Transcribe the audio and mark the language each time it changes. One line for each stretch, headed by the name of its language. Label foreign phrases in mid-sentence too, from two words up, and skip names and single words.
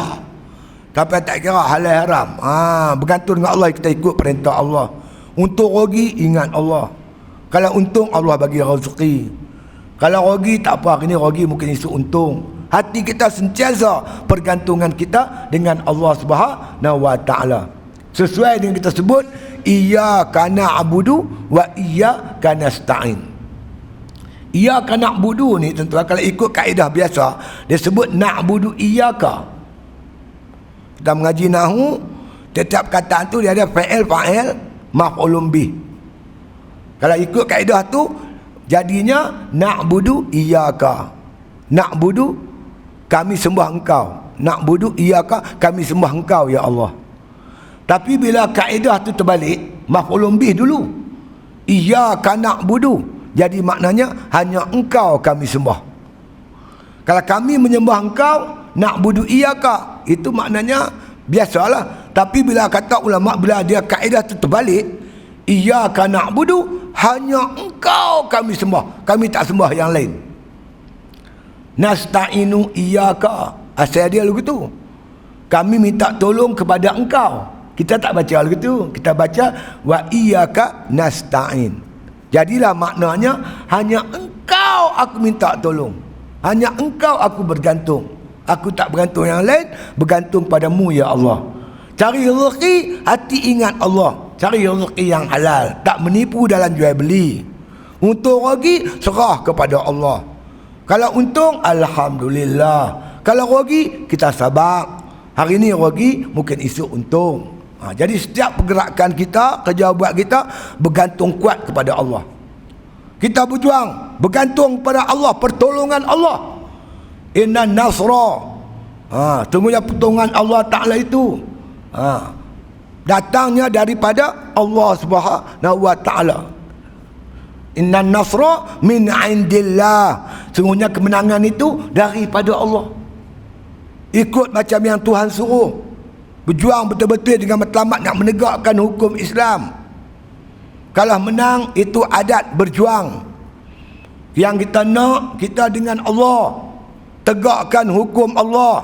Malay: Tapi tak kira halal haram. Bergantung dengan Allah, kita ikut perintah Allah. Untuk rugi, ingat Allah. Kalau untung, Allah bagi rezeki. Kalau rugi, tak apa. Ini rugi, mungkin isu untung. Hati kita sentiasa pergantungan kita dengan Allah
Arabic: سبحانه وتعالى.
Malay: Sesuai dengan kita sebut,
Arabic: إياك نعبد وإياك نستعين. إياك نعبد
Malay: ni tentu kalau ikut kaedah biasa, dia sebut
Arabic: نعبد إياك.
Malay: Kita mengaji nahwu, setiap kataan tu dia ada fa'il,
Arabic: مفعول به.
Malay: Kalau ikut kaedah tu, jadinya
Arabic: نعبد إياك.
Malay: Na'budu, kami sembah engkau.
Arabic: نعبد إياك,
Malay: kami sembah engkau ya Allah. Tapi bila kaedah tu terbalik,
Arabic: مفعول به
Malay: dulu.
Arabic: إياك نعبد,
Malay: jadi maknanya hanya engkau kami sembah. Kalau kami menyembah engkau,
Arabic: نعبد إياك,
Malay: itu maknanya biasalah. Tapi bila kata ulama, bila dia kaedah tu terbalik,
Arabic: إياك نعبد,
Malay: hanya engkau kami sembah, kami tak sembah yang lain.
Arabic: نستعين إياك,
Malay: asal dia lagu tu, kami minta tolong kepada engkau. Kita tak baca lagu tu, kita baca
Arabic: وإياك نستعين.
Malay: Jadilah maknanya hanya engkau aku minta tolong. Hanya engkau aku bergantung. Aku tak bergantung yang lain, bergantung padamu ya Allah. Cari rezeki, hati ingat Allah. Cari rezeki yang halal, tak menipu dalam jual beli. Untung rugi, serah kepada Allah. Kalau untung, alhamdulillah. Kalau rugi, kita sabar. Hari ini rugi, mungkin esok untung. Jadi setiap pergerakan kita, kerja buat kita, bergantung kuat kepada Allah. Kita berjuang, bergantung pada Allah, pertolongan Allah.
Arabic: إن النصر,
Malay: sungguhnya pertolongan Allah Ta'ala itu datangnya daripada Allah
Arabic: سبحانه وتعالى. إن النصر من عند الله,
Malay: sungguhnya kemenangan itu daripada Allah. Ikut macam yang Tuhan suruh, berjuang betul-betul dengan matlamat nak menegakkan hukum Islam. Kalau menang, itu adat berjuang. Yang kita nak, kita dengan Allah tegakkan hukum Allah.